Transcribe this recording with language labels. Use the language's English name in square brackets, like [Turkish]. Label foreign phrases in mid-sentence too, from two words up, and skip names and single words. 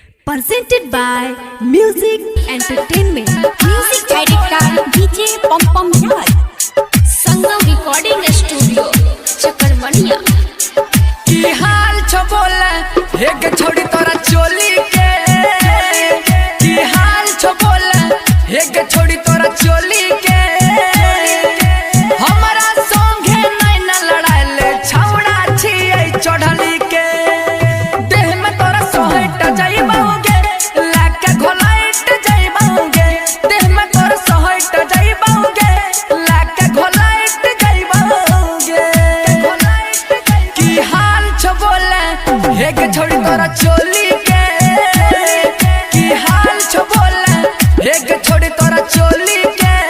[English] presented by Music Entertainment. Music director DJ Pom Pom Raj. Sangam Recording Studio Chakarmania. [Maithili] की हाल छो बोले एक छोड़ी तोरा चोली के की हाल छो बोले एक छोड़ी तोरा चोली के हमारा संगे नहीं न लड़ाइले छौड़ा छिए चढ़ली के देह में तोरा सोहट जाइबाओगे लाके घोलाइट जाइबाओगे देह में तोरा सोहट जाइबाओगे लाके घोलाइट जाइबाओगे की हाल छो बोले एक छोड़ी तोरा चोली के की हाल छो बोले एक छोड़ी तोरा चोली के